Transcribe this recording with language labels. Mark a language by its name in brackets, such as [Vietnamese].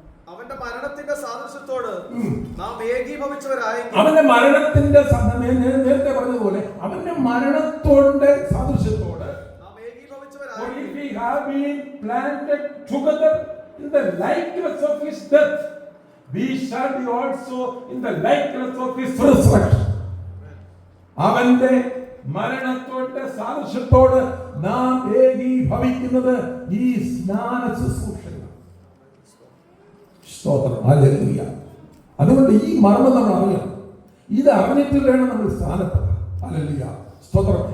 [Malayalam] അവന്റെ മരണത്തിന്റെ സാദൃശ്യത്തോട് നാം ഏകീഭവിച്ചവരായെങ്കിൽ, അവന്റെ മരണത്തിന്റെ നേരത്തെ പറഞ്ഞതുപോലെ അവന്റെ മരണത്തോടെ സാദൃശ്യത്തോട് നാം ഏകീഭവിച്ചവരായെങ്കിൽ, [English] if we have been planted together in the likeness of his death, we shall be also in the likeness of his resurrection. [Malayalam] അവന്റെ മരണത്തോടെ സാദൃശ്യത്തോട് നാം ഏകീഭവിക്കുന്നത് ഈ സ്നാന ശുശ്രൂഷയാണ്. സ്തോത്രം, ഹല്ലേലൂയ. അതുകൊണ്ട് ഈ മർമ്മം നമ്മൾ അറിയണം. ഇത് അറിഞ്ഞിട്ട് വേണം നമ്മൾ സ്ഥാനപ്പെടാൻ. ഹല്ലേലൂയ, സ്തോത്രം.